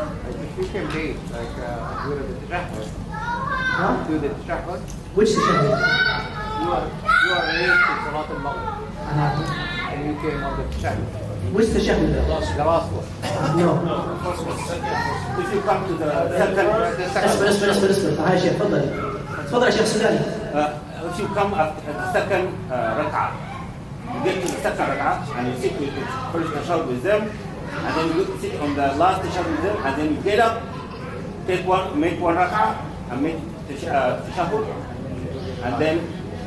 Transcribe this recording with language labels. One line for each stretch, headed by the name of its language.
English: If you can be like do the tashahhud. Huh? Do the tashahhud. Which tashahhud? You are raised to Salat al-Maghrib. And you came on the tashahhud. Which tashahhud? The last one. No. If you come to the second.
Arabic: اسمع. هاي شيء تفضل يا شيخ سوداني.
English: If you come after the second rak'ah, you get to the second rak'ah and you sit with the first tashahhud with them, and then you sit on the last tashahhud with them, and then you get up, make one rak'ah, and make tashahhud, and then.